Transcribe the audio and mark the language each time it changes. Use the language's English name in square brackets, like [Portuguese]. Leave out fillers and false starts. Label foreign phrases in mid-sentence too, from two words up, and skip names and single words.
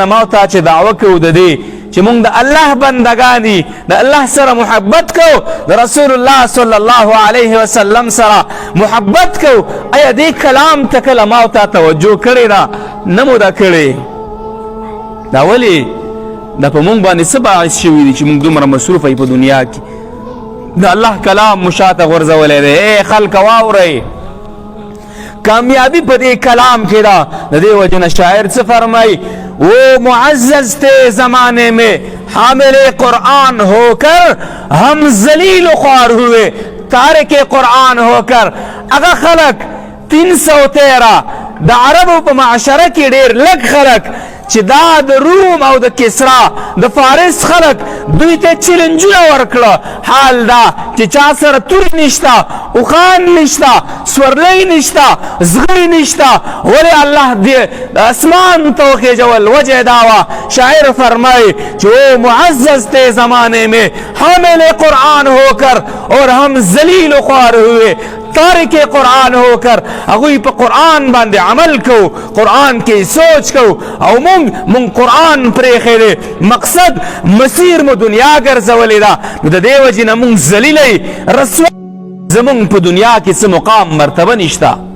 [Pashto] ما تا چې دعوه کوو د دې چې مونږ د الله بندګان د الله سره محبت کوو د رسول الله صلی الله علیه وسلم سره محبت کوو ایا دې کلام ته کله ما تا توجه کړې ده نه مو ده کړې دا ولې دا په مونږ باندې څه باعث شوي دي چې مونږ دومره مصروفه یو په دنیا کې د الله کلام مو شاته غورځولی دی. ای خلک واورئ، کامیابی په دې کلام کې ده. د دې وجه نه شاعر څه فرمائی؟ [Urdu] وہ معزز تھے زمانے میں حامل قرآن ہو کر ہم ذلیل و خوار ہوئے تارک قرآن ہو کر. [Pashto] اگر خلق 313 د عربو په معاشره کې ډېر لږ خلق چې دا د روم او د کسرا د فارس خلق دوی ته چیلنجونه ورکړه. حال دا چې چا سره تور نشته، اوښان نشته، سورلی نشته، زغرې نشته، ولې الله دې اسمان ته وخېژول؟ وجه دا وه شاعر فرمایي چې [Urdu] وہ معزز تھے زمانے میں حامل قرآن ہو کر اور ہم ذلیل و خوار ہوئے تارک قرآن ہو کر. [Pashto] هغوی په قرآن باندې عمل کو، قرآن کې سوچ کو، او مونږ قرآن پرېښی دی، مقصد مسیر مو دنیا ګرځولې ده. نو د دې وجې نه مونږ ذلیلی رسوا، زمونږ په دنیا کې څه مقام مرتبه نشته.